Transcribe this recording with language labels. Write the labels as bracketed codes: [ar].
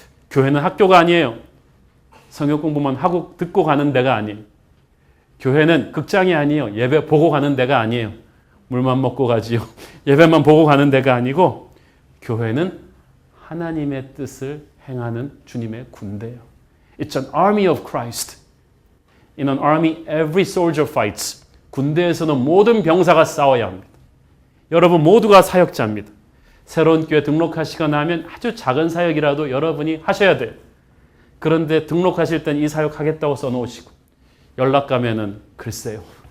[ko] 교회는 학교가 아니에요. 성경 공부만 하고 듣고 가는 데가 아니에요. 교회는 극장이 아니에요. 예배 보고 가는 데가 아니에요. 물만 먹고 가지요. 예배만 보고 가는 데가 아니고 교회는 하나님의 뜻을 행하는 주님의 군대예요. [en] It's an army of Christ. In an army, every soldier fights. [ko] 군대에서는 모든 병사가 싸워야 합니다. 여러분 모두가 사역자입니다. 새로운 교회 등록하시거나 하면 아주 작은 사역이라도 여러분이 하셔야 돼요. 그런데 등록하실 땐 이 사역 하겠다고 써놓으시고 연락 가면은 글쎄요.